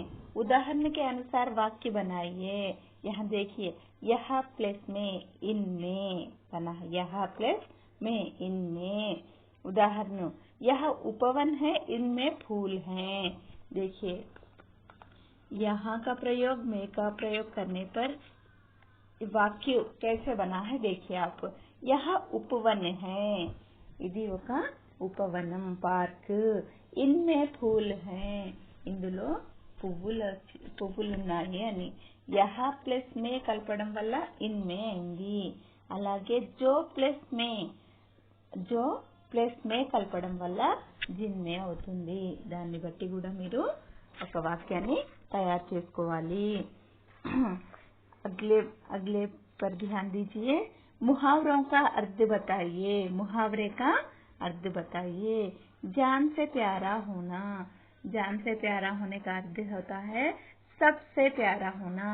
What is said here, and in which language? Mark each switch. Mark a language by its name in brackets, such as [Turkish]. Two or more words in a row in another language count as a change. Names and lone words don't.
[Hindi] उदाहरण के अनुसार वाक्य बनाइए। यहाँ देखिए, यह प्लेस में, इनमें बना है, यह प्लेस में, इनमें। उदाहरण, यह उपवन है, इनमें फूल हैं। देखिए, यहाँ का प्रयोग, में का प्रयोग करने पर वाक्य कैसे बना है देखिए आप। यह उपवन है, [Telugu] इदी ఒక ఉపవనం పార్క్, [Hindi] इनमें फूल हैं, [Telugu] ఇందులో పువ్వులున్నాయి అని. यह ప్లస్ మే కలపడం వల్ల ఇన్మే అయింది. అలాగే जो ప్లస్ మే కలపడం వల్ల జిన్మే అవుతుంది. దాన్ని బట్టి కూడా మీరు ఒక వాక్యాన్ని తయారు చేసుకోవాలి। [Hindi] अगले पर ध्यान दीजिए। मुहावरों का अर्थ बताइए। मुहावरे का अर्थ बताइए। जान से प्यारा होना, जान से प्यारा होने का अर्थ होता है सबसे प्यारा होना।